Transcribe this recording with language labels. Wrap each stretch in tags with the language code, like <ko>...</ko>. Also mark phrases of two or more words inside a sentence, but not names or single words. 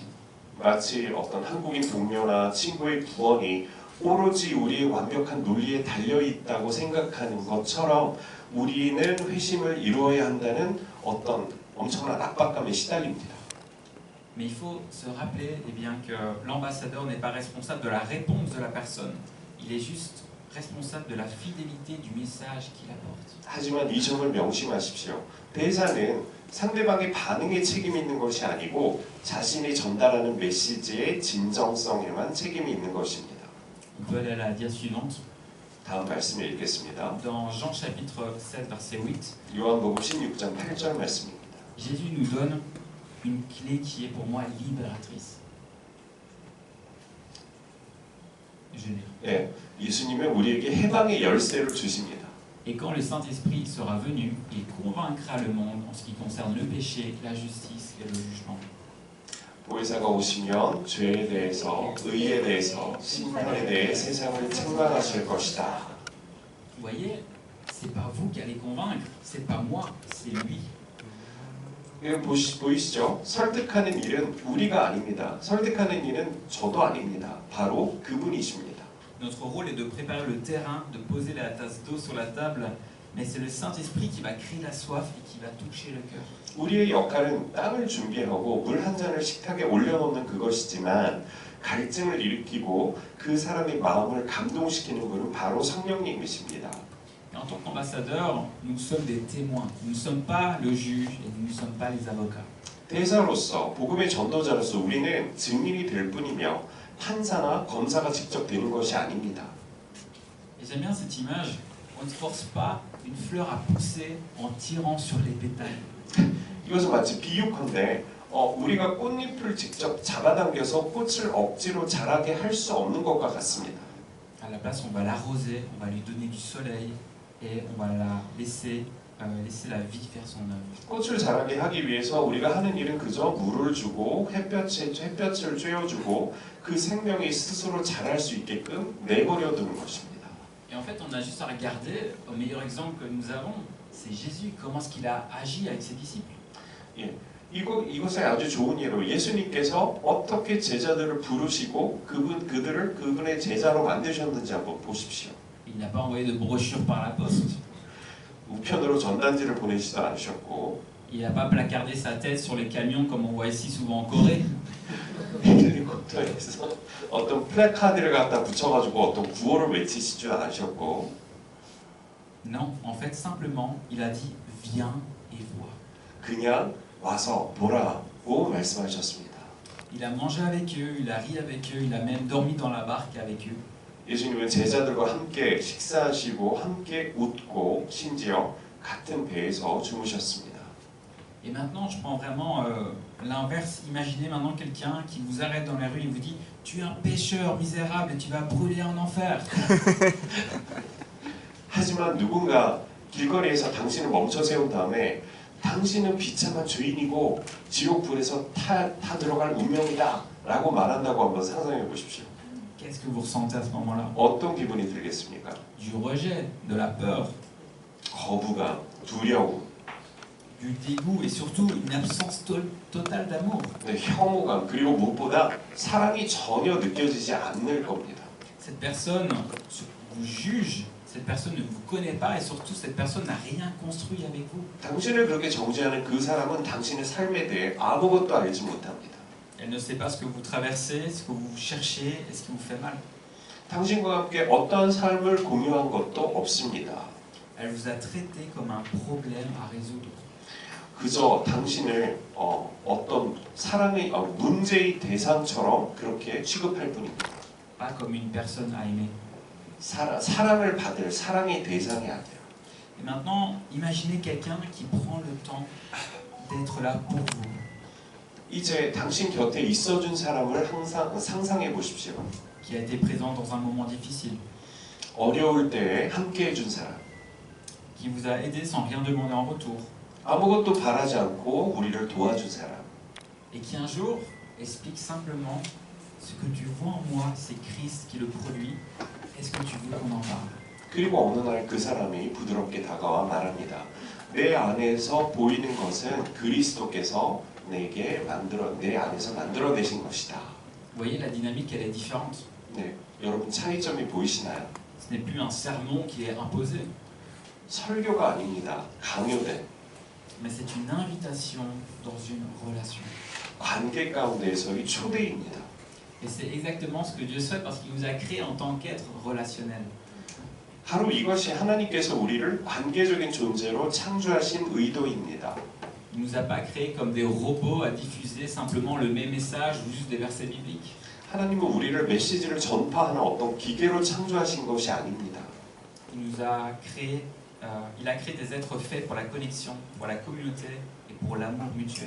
<ko>마치 어떤 한국인 동료나 친구의 구원이 오로지 우리의 완벽한 논리에 달려있다고 생각하는 것처럼 우리는 회심을 이루어야 한다는 어떤 엄청난 압박감에 시달립니다.</ko> <fr>Mais il faut se rappeler que l'ambassadeur n'est pas responsable de la réponse de la personne. Il est juste responsable de la fidélité du message qu'il apporte.</fr> <ko>하지만 이 점을 명심하십시오. 대사는 상대방의 반응에 책임이 있는 것이 아니고 자신이 전달하는 메시지의 진정성에만 책임이 있는 것입니다.</ko> <fr>On peut aller à la dia suivante.</fr> <ko>다음 말씀을 읽겠습니다.</ko> <fr>Dans Jean chapitre 16, verset 8,</fr> <ko>요한복음 16장 8절 말씀입니다.</ko> <fr>Jésus nous donne une clé qui est pour moi libératrice. Je lis.</fr> <ko>예, 예수님은 우리에게 해방의 열쇠를 주십니다.</ko> <fr>Et quand le Saint-Esprit sera venu, il convaincra le monde en ce qui concerne le péché, la justice et le jugement.</fr> <ko>보혜사가 오시면 죄에 대해서, 의에 대해서, 심판에 대해 세상을 책망하실 것이다.</ko> <fr>Vous voyez, c'est pas vous qui allez convaincre, c'est pas moi, c'est lui.</fr> <ko>보이시죠? 설득하는 일은 우리가 아닙니다. 설득하는 일은 저도 아닙니다. 바로 그분이십니다.</ko> <fr>Notre rôle est de préparer le terrain, de poser la tasse d'eau sur la table, mais c'est le Saint-Esprit qui va créer la soif et qui va toucher le cœur.</fr> <ko>우리의 역할은 땅을 준비하고 물 한 잔을 식탁에 올려놓는 그것이지만 갈증을 일으키고 그 사람의 마음을 감동시키는 분은 바로 성령님이십니다.</ko> <fr>En tant qu'ambassadeurs, nous sommes des témoins. Nous ne sommes pas le juge et nous ne sommes pas les avocats.</fr> <ko>대사로서 복음의 전도자로서 우리는 증인이 될 뿐이며 판사나 검사가 직접 되는 것이 아닙니다.</ko> <fr>Et j'aime bien cette image. On ne force pas une fleur à pousser en tirant sur les pétales.</fr> <ko>이것은 마치 비유컨대 우리가 꽃잎을 직접 잡아당겨서 꽃을 억지로 자라게 할 수 없는 것과 같습니다.</ko> <fr>À la place, on va l'arroser, on va lui donner du soleil et on va la laisser la vie faire son œuvre.</fr> <ko>꽃을 자라게 하기 위해서 우리가 하는 일은 그저 물을 주고 햇볕을 쬐어주고 그 생명이 스스로 자랄 수 있게끔 내버려 두는 것입니다.</ko> <fr>Et en fait, on a juste à regarder, au meilleur exemple que nous avons, c'est Jésus, comment est-ce qu'il a agi avec ses disciples.</fr> <ko>이것의 아주 좋은 예로 예수님께서 어떻게 제자들을 부르시고 그분의 제자로 만드셨는지 한번 보십시오.</ko> <fr>Il n'a pas envoyé de brochure par la poste.</fr> <ko>우편으로 전단지를 보내지도 않으셨고</ko> <fr>Il n'a pas placardé sa tête sur les camions comme on voit ici souvent en Corée.</fr> <ko>그리고 또 해서 어떤 플래카드를 갖다 붙여가지고 어떤 구호를 외치시지 않으셨고</ko> <fr>Non, en fait, simplement, il a dit viens et vois.</fr> <ko>그냥 와서 보라고 말씀하셨습니다.</ko> <fr>Il a mangé avec eux, il a ri avec eux, il a même dormi dans la barque avec eux.</fr> <ko>예수님은 제자들과 함께 식사하시고 함께 웃고 심지어 같은 배에서 주무셨습니다.</ko> <fr>Et maintenant, je prends vraiment l'inverse. Imaginez maintenant quelqu'un qui vous arrête dans la rue et vous dit « Tu es un pécheur misérable et tu vas brûler en enfer. »</fr> <ko>하지만 누군가 길거리에서 당신을 멈춰 세운 다음에 당신은 비참한 죄인이고 지옥불에서 타 들어갈 운명이다 라고 말한다고 한번 상상해 보십시오.</ko> <fr>Qu'est-ce que vous ressentez à ce moment-là?</fr> <ko>어떤 기분이 들겠습니까?</ko> <fr>Du rejet, de la peur,</fr> <ko>거부감, 두려움,</ko> <fr>du dégoût et surtout une absence totale d'amour.</fr> <ko>혐오감, 그리고 무엇보다 사랑이 전혀 느껴지지 않을 겁니다.</ko> <fr>Cette personne vous juge, cette personne ne vous connaît pas et surtout cette personne n'a rien construit avec vous.</fr> <ko>당신을 그렇게 정죄하는 그 사람은 당신의 삶에 대해 아무것도 알지 못합니다.</ko> <fr>Elle ne sait pas ce que vous traversez, ce que vous cherchez et ce qui vous fait mal.</fr> <ko>당신과 함께 어떠한 삶을 공유한 것도 없습니다.</ko> <fr>Elle vous a traité comme un problème à résoudre.</fr> <ko>그저 당신을 어떤 사랑의 문제의 대상처럼 그렇게 취급할 뿐입니다.</ko> <fr>Pas comme une personne à aimer.</fr> <ko>사랑을 받을 사랑의 대상이 아니에요.</ko> <fr>Et maintenant, imaginez quelqu'un qui prend le temps d'être là pour vous.</fr> <ko>이제 당신 곁에 있어준 사람을 항상 상상해 보십시오.</ko> <fr>Qui a été présent dans un moment difficile.</fr> <ko>어려울 때에 함께 해준 사람.</ko> <fr>Qui vous a aidé sans rien demander en retour.</fr> <ko>아무것도 바라지 않고 우리를 도와준 사람.</ko> <fr>Et qui un jour explique simplement ce que tu vois en moi, c'est Christ qui le produit. Est-ce que tu veux qu'on en parle?</fr> <ko>그리고 어느 날 그 사람이 부드럽게 다가와 말합니다. 내 안에서 보이는 것은 그리스도께서 내 안에서 만들어내신 것이다.</ko> <fr>Vous voyez, la dynamique, elle est différente.</fr> <ko>네, 여러분 차이점이 보이시나요?</ko> <fr>Ce n'est plus un sermon qui est imposé,</fr> <ko>설교가 아닙니다. 강요된</ko> <fr>mais c'est une invitation dans une relation.</fr> <ko>관계 가운데에서의 초대입니다.</ko> <fr>Et c'est exactement ce que Dieu souhaite parce qu'il nous a créés en tant qu'être relationnel.</fr> <ko>바로 이것이 하나님께서 우리를 관계적인 존재로 창조하신 의도입니다.</ko> <fr>Il ne nous a pas créés comme des robots à diffuser simplement le même message ou juste des versets bibliques.</fr> <ko>하나님은 우리를 메시지를 전파하는 어떤 기계로 창조하신 것이 아닙니다.</ko> <fr>Il a créé des êtres faits pour la connexion, pour la communauté et pour l'amour mutuel.</fr>